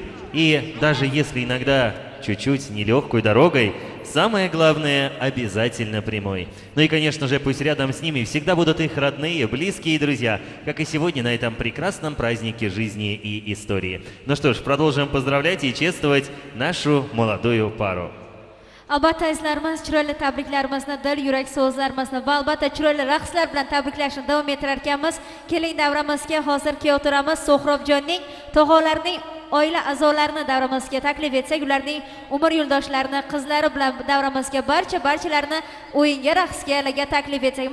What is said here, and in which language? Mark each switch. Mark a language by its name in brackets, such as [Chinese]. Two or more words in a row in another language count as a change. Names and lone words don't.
[Russian] И даже если иногда чуть-чуть нелегкой дорогой, самое главное обязательно прямой. Ну и, конечно же, пусть рядом с ними всегда будут их родные, близкие друзья, как и сегодня на этом прекрасном празднике жизни и истории. Ну что ж, продолжим поздравлять и чествовать нашу молодую пару. [Uzbek] Albatta azizlarimiz, chiroyli tabriklarimizni, dil yurak so'zlarimizni va albatta chiroyli raqslar bilan tabriklashni davom ettirar ekanmiz. Keling, davramizga hozir kuyov turamiz So'hrobjonning tog'alarining oila a'zolarini davramizga taklif etsak, ularning umr yo'ldoshlarini, qizlari bilan davramizga barchalarni o'yinga, raqsga taklif etsak.